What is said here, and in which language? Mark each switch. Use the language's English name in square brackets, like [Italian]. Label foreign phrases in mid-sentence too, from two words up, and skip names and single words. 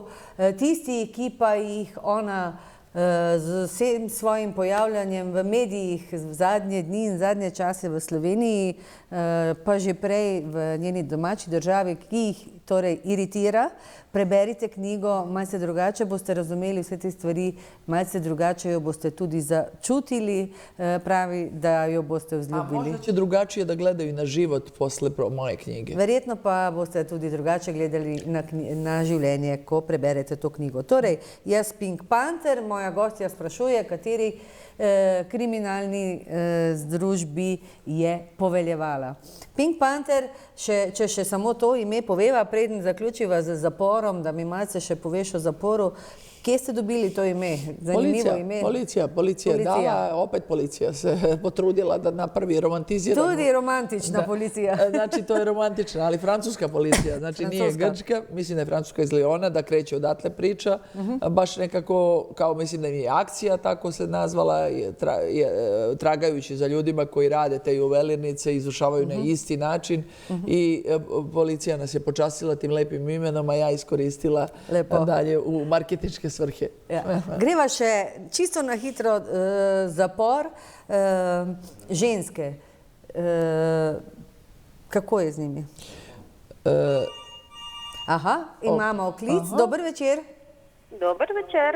[Slovenian] Tisti, ki pa jih ona z vsem svojim pojavljanjem v medijih v zadnje dni in zadnje čase v Sloveniji, pa že prej v njeni domači državi, ki jih torej iritira, preberite knjigo, malce drugače boste razumeli vse te stvari, malce drugače jo boste tudi začutili, pravi, da jo boste vzljubili. [Serbian] A možda će drugačije da gledaju na život posle moje knjige. [Slovenian] Verjetno pa boste tudi drugače gledali na življenje, ko preberete to knjigo. Torej, Jaz Pink Panther, moja gostja sprašuje, kateri kriminalni združbi je poveljevala. Pink Panther, če še samo to ime poveva, preden zaključiva z zaporom, da mi malce še poveš o zaporu, kje ste dobili to ime? Zanimivo ime. [Serbian] Policija. Dala, opet policija se potrudila da napravi romantiziranu. [Slovenian] Tudi romantična policija. [Serbian] Znači, to je romantična, ali francuska policija. Znači, nije grčka, mislim da je francuska iz Liona, da kreće odatle priča. Baš nekako, kao mislim da je akcija, tako se nazvala, tragajući za ljudima koji rade te juvelirnice, izvršavaju na isti način. I policija nas je počastila tim lepim imenom, a ja iskoristila dalje u marketinške svrhe. [Slovenian] Greva še čisto na hitro zapor ženske. Kako je z njimi? Aha, imamo klic. Dober večer. Dober večer.